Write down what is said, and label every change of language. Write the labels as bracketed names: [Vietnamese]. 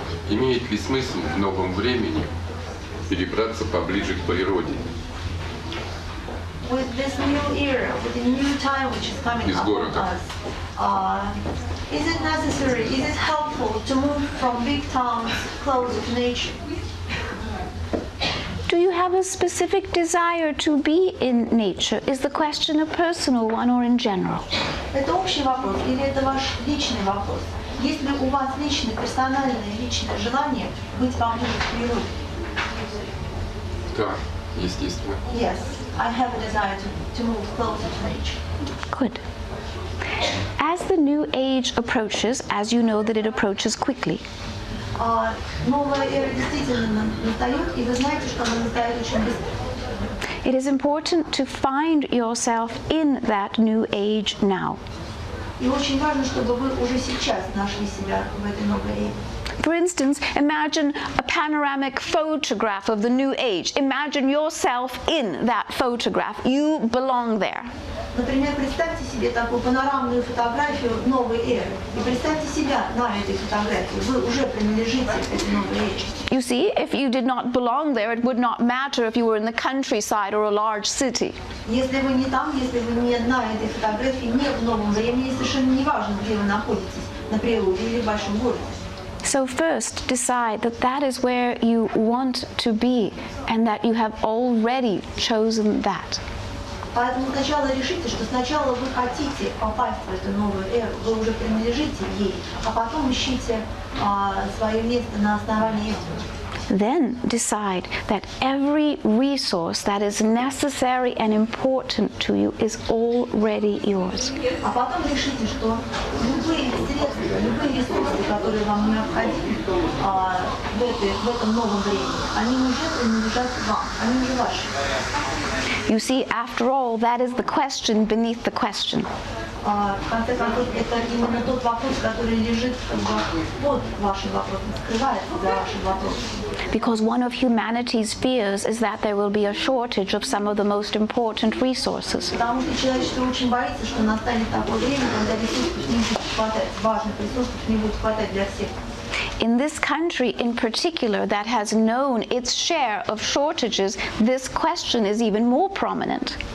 [Russian] Имеет ли смысл в новом времени перебраться поближе к природе? [English] with this new era, with the new time which is coming upon us, is it necessary, is it helpful to move from big towns closer to nature? Do you have a specific desire to be in nature? Is the question a personal one or in general? [Russian] Это общий вопрос или это ваш личный вопрос? Есть ли у вас личное, персональное, личное желание быть поближе к природе? Да, естественно. [English] Yes, I have a desire to move closer to nature. Good. As the new age approaches, as you know that it approaches quickly, [Russian] Новая эра действительно настает, и вы знаете, что она настает очень быстро. [English] it is important to find yourself in that new age now. [Russian] И очень важно, чтобы вы уже сейчас нашли себя в этой новой эре. [English] For instance, imagine a panoramic photograph of the new age. Imagine yourself in that photograph. You belong there. [Russian] Например, представьте себе такую панорамную фотографию новой эры. И представьте себя на этой фотографии. Вы уже принадлежите к этой новой эре. [English] You see, if you did not belong there, it would not matter if you were in the countryside or a large city. [Russian] Если вы не там, если вы не на этой фотографии, не в новом времени, совершенно не важно, где вы находитесь, на природе или в большом городе. [English] So first, decide that that is where you want to be and that you have already chosen that. [Russian] Поэтому сначала решите, что сначала вы хотите попасть в эту новую эру, вы уже принадлежите ей, а потом ищите свое место на основании этого. [English] Then decide that every resource that is necessary and important to you is already yours. [Russian] А потом решите, что любые средства, любые ресурсы, которые вам необходимы в этом новом времени, они уже принадлежат вам, они уже ваши. [English] You see, after all, that is the question beneath the question. [Russian] В конце концов, это именно тот вопрос, который лежит под вашим вопросом, скрывается за вашим вопросом. [English] Because one of humanity's fears is that there will be a shortage of some of the most important resources. [Russian] Потому что человечество очень боится, что настанет такое время, когда ресурсов не будет хватать, важных ресурсов не будет хватать для всех. [English] In this country in particular that has known its share of shortages, this question is even more prominent.